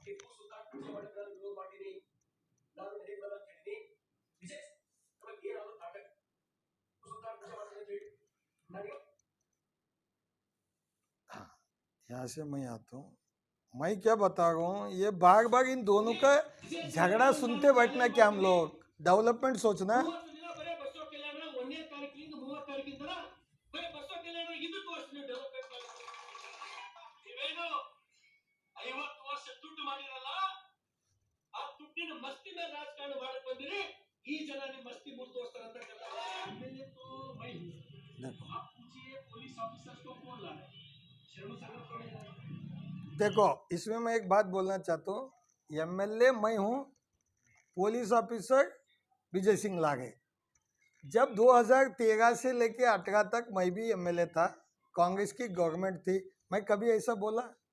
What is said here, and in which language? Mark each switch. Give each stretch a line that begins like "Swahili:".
Kannada: ಟಿಪ್ಪು ಸುಲ್ತಾನ್ ಪೂಜೆ ಮಾಡಿದ್ರೆ ವಿರೋಧ ಮಾಡಿರಿ ನಾನು ನಡೆಯಲ್ಲ ಅಂತ ಹೇಳಿನಿ ವಿಜಯ್ ನಮಗೆ ಏನಾದ್ರು ತಾಕತ್ ಸುಲ್ತಾನ್ ಪೂಜೆ ಮಾಡಿದ್ರೆ ನನಗೆ
Hindi: यहाँ से मैं आता हूँ। मैं क्या बता रहा हूँ, ये बार बार इन दोनों का झगड़ा सुनते बैठना क्या हम लोग, डेवलपमेंट सोचना।
Kannada: 30 ದಿನ ಬರೇ ಬಸವ ಕಲ್ಯಾಣ 1ನೇ ತಾರೀಕಿನಿಂದ 30 ತಾರೀಕಿನ ತನಕ ಬರೇ ಬಸವ ಕಲ್ಯಾಣ ಇದು ತೋರಿಸ್ತೀನಿ ಡೆವಲಪ್ಮೆಂಟ್ ನೀವೇನು 50 ವರ್ಷ ದುಡ್ಡು ಮಾಡಿರಲ್ಲ, ಆ ದುಡ್ಡಿನ ಮಸ್ತಿ ಮೇಲೆ ರಾಜಕಾರಣ ಮಾಡಕ್ ಬಂದಿರಿ, ಈ ಜನ ನಿಮ್ಮ ಮಸ್ತಿ ಮುಂದುವರ್ಸ್ತಾರ ಅಂತ
Hindi: एमएलए तो मैं देखो आप पूछिए पुलिस ऑफिसर्स को कौन ला रहे शर्मा सागर कौन ला रहे देखो, इसमें मैं एक बात बोलना चाहता हूँ, एमएलए मैं हूँ, पुलिस ऑफिसर विजय सिंह लागे। जब 2013 से लेके 18 तक मैं भी एमएलए था, कांग्रेस की गवर्नमेंट थी, मैं कभी ऐसा बोला?